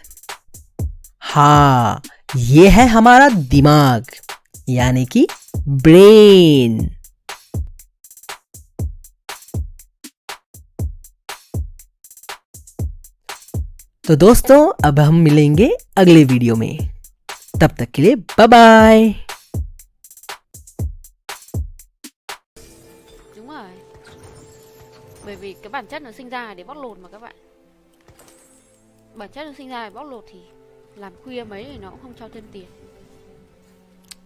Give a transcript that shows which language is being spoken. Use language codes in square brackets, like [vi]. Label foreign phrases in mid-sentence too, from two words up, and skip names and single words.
[hi] हाँ, ये है हमारा दिमाग यानी कि ब्रेन। तो दोस्तों अब हम मिलेंगे अगले वीडियो में, तब तक के लिए [en] bye bye. [vi] Đúng rồi. Bởi vì cái bản chất nó sinh ra để bóc lột mà các bạn. Bản chất nó sinh ra để bóc lột thì làm khuya mấy thì nó cũng không cho thêm tiền.